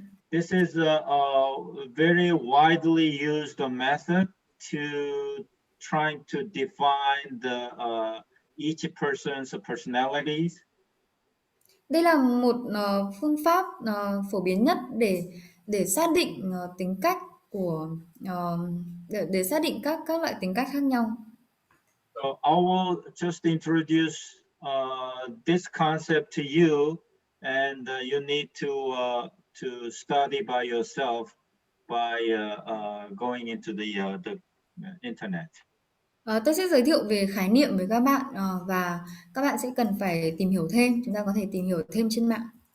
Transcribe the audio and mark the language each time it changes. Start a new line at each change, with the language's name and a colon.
English: This is a very widely used method to trying to define the each person's personalities.
Vietnamese: Đây là một phương pháp phổ biến nhất để xác định tính cách của để xác định các loại tính cách khác nhau.
English: So I will just introduce this concept to you, and you need to study by yourself by going into the internet.
Vietnamese: Tôi sẽ giới thiệu về khái niệm với các bạn và các bạn sẽ cần phải tìm hiểu thêm. Chúng ta có thể tìm hiểu thêm trên mạng.